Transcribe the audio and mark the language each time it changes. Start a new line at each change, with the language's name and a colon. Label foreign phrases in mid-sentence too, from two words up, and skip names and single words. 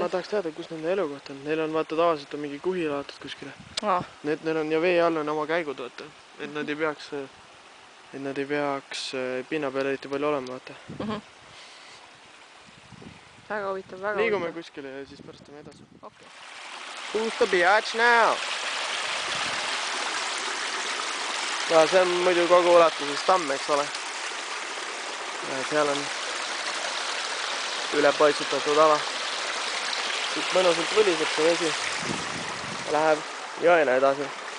Estonian: Ma tahaks teada, kus nende elukoht on. Neil on vaata tavaliselt on mingi kuhi laotud kuskile. Neil on ja vee all on oma käigud, vaata. Et nad ei peaks pinna peal eriti palju olema, vaata. Väga huvitav, väga Liigume kuskile ja siis pärast teeme edasi. Okay.
English: Who's the biatch now?
Estonian: Ja see on muidu kogu ulatuses tamm, eks ole. Ja seal on üle paitsutatud ala. Siit mõnusalt võliseb see vesi. Läheb jõena edasi.